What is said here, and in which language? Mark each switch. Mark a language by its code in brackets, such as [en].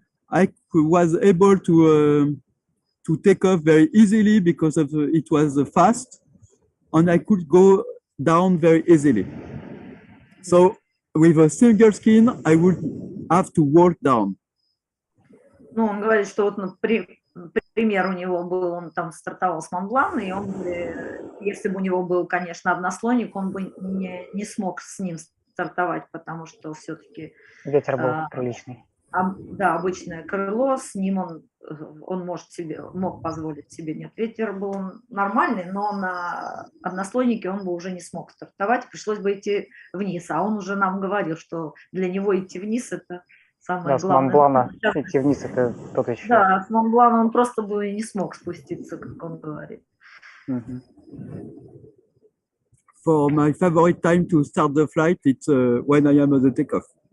[en] I was able to take off very easily because of it was fast. And I could go down very easily. So with a single skin, I would have to walk down. [ru] Ну, он говорит, что вот, пример у него был, он там стартовал с Монблана, и он, если бы у него был, конечно, однослойник, он бы не смог с ним стартовать, потому что все-таки... Ветер был приличный. Да, обычное крыло, с ним он мог позволить себе. Нет, ветер был нормальный, но на однослойнике он бы уже не смог стартовать, пришлось бы идти вниз. А он уже нам говорил, что для него идти вниз – это самое главное. С Монблана идти вниз – это тот еще. Да, с Монблана он просто бы не смог спуститься, как он говорит. [en] For my favorite time to start the flight, it's when I am at the takeoff.